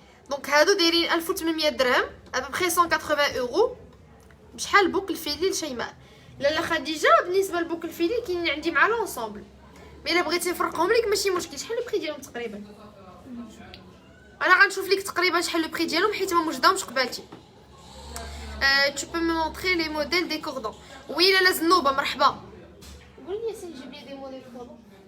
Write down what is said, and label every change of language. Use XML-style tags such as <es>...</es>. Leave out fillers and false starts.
<ar>دونك هادو دايرين 1800 درهم ابوبخي 180 اورو. بشحال بوكل فيلي لشيماء؟ لاله خديجه بالنسبه لبوكل فيلي كاين عندي مع لونسومبل، مي الا بغيتي نفرقهم لك ماشي مشكل. شحال البري ديالهم تقريبا؟ انا غنشوف لك تقريبا شحال البري ديالهم حيت ما موجودهمش قبالتي.</ar> <fr>tu peux me montrer les modèles des cordons?</fr> <ar>Oui لاله زنوبه مرحبا. قول لي ياسين جيب لي دي موديل كوردون.</ar>